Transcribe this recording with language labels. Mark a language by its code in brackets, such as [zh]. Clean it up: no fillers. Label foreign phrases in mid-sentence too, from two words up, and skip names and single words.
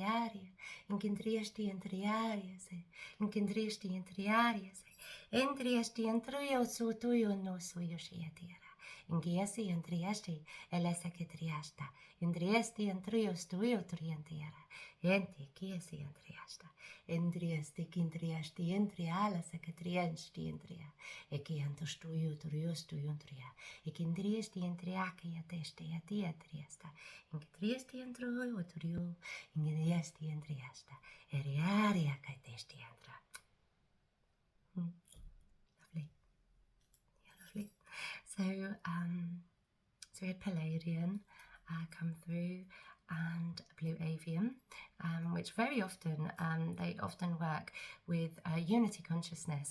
[en] se in que entriasti entrio su tuyo no suyo shiatira in que asi entriasti ela se que triasta entriasti entrio tuyo torientira Enti, kiesi entriasta, entriala secatriasti entria, e che antostuiu turiustu entria, e che entriasti entriaci atesti atia triesta, in che triesti entruiu turiu, in che triesti entriasta, e riaria che testi entra. Lovely. Yeah, lovely. So we had Palladian come through, and Blue Avian, which very often, they often work with unity consciousness.